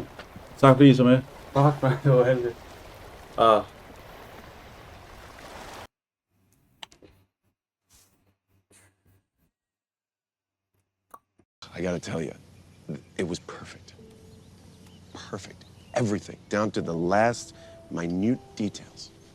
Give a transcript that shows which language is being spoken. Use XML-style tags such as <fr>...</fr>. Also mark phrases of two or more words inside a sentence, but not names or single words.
<da>Tak fordi I så med.</da> <en>Fuck man,</en> <da>det var heldigt.</da> <en>I gotta tell you, it was perfect. Perfect. Everything, down to the last minute details.</en>